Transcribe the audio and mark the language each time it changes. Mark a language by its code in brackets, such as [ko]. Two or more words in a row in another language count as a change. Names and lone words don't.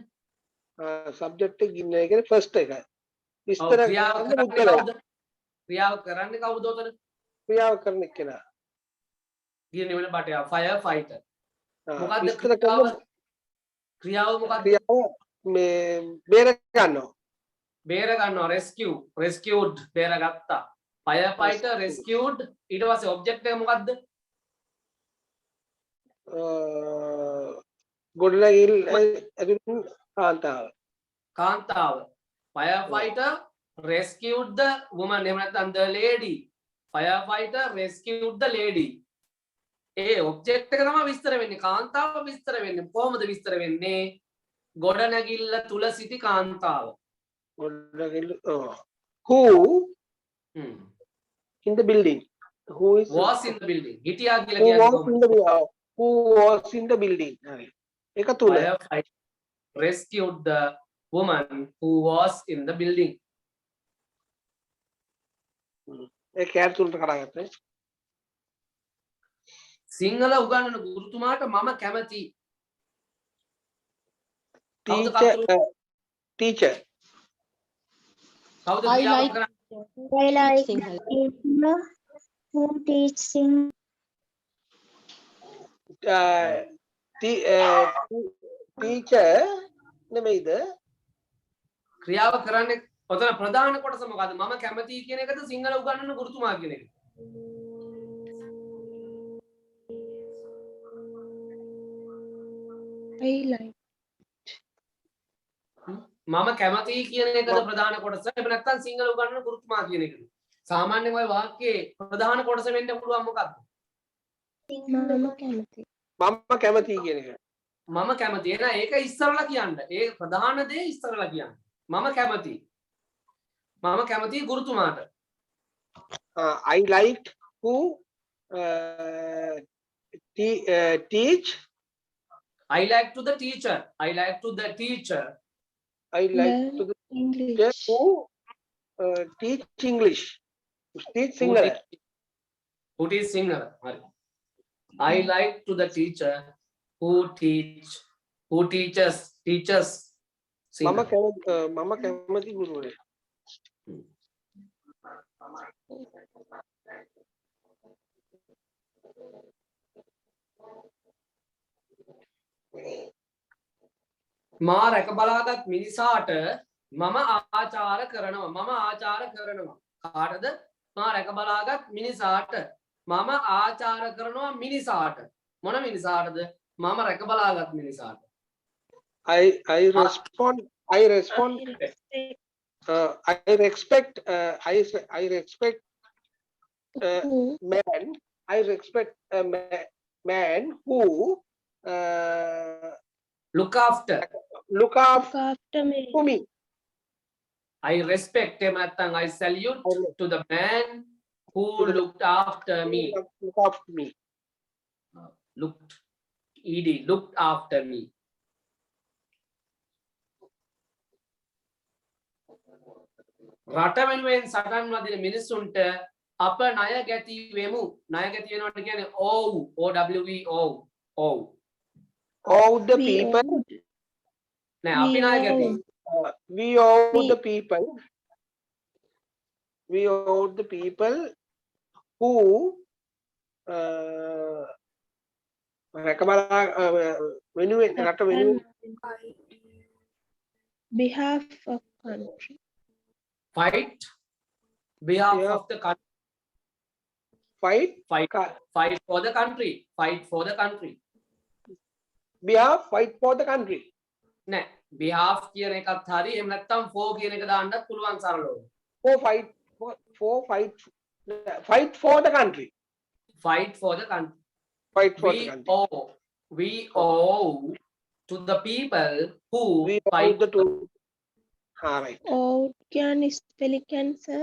[si] සබ්ජෙක්ට් එක ගින්න එක ෆස්ට් එක. විස්තර ක්‍රියාව කරන්නේ කවුද උතන? ක්‍රියාව කරන කෙනා. ගිනිනිවන බටයා firefighter. මොකද්ද විස්තර කරන ක්‍රියාව මොකක්ද? ක්‍රියාව මේ බේර ගන්නවා. බේර ගන්නවා rescued බේරගත්තා. [en] firefighter rescued [si] ඊට පස්සේ ඔබ්ජෙක්ට් එක මොකද්ද? ගොඩනැගිල්ල ඇතුළේ කාන්තාව. [en] firefighter rescued the woman. [si] එහෙම නැත්නම් [en] the lady. firefighter rescued the lady. [si] ඒ ඔබ්ජෙක්ට් එක තමයි විස්තර වෙන්නේ. කාන්තාව විස්තර වෙන්නේ. කොහොමද විස්තර වෙන්නේ? ගොඩනැගිල්ල තුල සිටි කාන්තාව. [en] ගොඩනැගිල්ල who in the building was in the building. [si] හිටියා කියලා කියන්නේ [en] who was in the building. [si] හරි. ඒක තුල [en] firefighter rescued the woman who was in the building. [si] ඒ කැර් තුනට කරාගත්තා. සිංහල උගන්වන ගුරුතුමාට මම කැමති. [en] teacher [si] කවුද [en] I [si] ක්‍රියාව [en] like- [si] කරන්නේ? [en] I like Sinhala. teacher who teaching [si] teacher නෙමෙයිද? ක්‍රියාව කරන්නේ ඔතන ප්‍රධාන කොටස මොකද්ද? මම කැමති කියන එකද සිංහල උගන්වන ගුරුතුමා කියන එක? I like. මම කැමති කියන එකද ප්‍රධාන කොටස? එහෙම නැත්නම් සිංහල උගන්වන ගුරුතුමා කියන එකද? සාමාන්‍යයෙන් ඔය වාක්‍යයේ ප්‍රධාන කොටස වෙන්න පුළුවන් මොකක්ද? Mama කැමති. මම කැමති කියන එක. මම කැමති. එහෙනම් ඒක ඉස්සරලා කියන්න. ඒ ප්‍රධාන දේ ඉස්සරලා කියන්න. මම කැමති. මම කැමති ගුරුතුමාට. [en] I like to teach I like to the teacher. I like to the teacher. I like Learn to the English. teacher who teach English. Teach Who singer. teach- who teach singer. හරි. I like to the teacher who teaches singer. [si] මම කැමති ගුරුවරයෙක්. මා රැක බලාගත් මිනිසාට මම ආචාර කරනවා. මම ආචාර කරනවා. කාටද? මා රැක බලාගත් මිනිසාට මම ආචාර කරනවා මිනිසාට. මොන මිනිසාටද? මම රැක බලාගත් මිනිසාට. [en] I respond. I respect Who man. I respect a man who Look after. look after look after me. me. I respect him නැත්නම් I salute to the man who looked after me. Look after me. Looked after me. [si] රට වෙනුවෙන් සටන් වදින මිනිස්සුන්ට අප ණය ගැති වෙමු. ණය ගැති වෙනවට කියන්නේ [en] OW. OW. All the We people. owe- [si] නෑ අපි [en] we [si] ණය ගැති. [en] owe- We owe We- the people. We owe the people who [si] රැකබලා වෙනුවෙන් රට වෙනුවෙන් [en] behalf of country. Fight behalf Yeah. of the country. fight Fight for the country. Fight for the country. behalf fight for the country. [si] නෑ behalf කියන එකත් හරි. එහෙම නැත්නම් for කියන එක දාන්නත් පුළුවන් සරලව. [en] For fight for the country. Fight for the country. Fight for the country. We owe to the people who We owe fight the two. Right. Owe can spell cancer.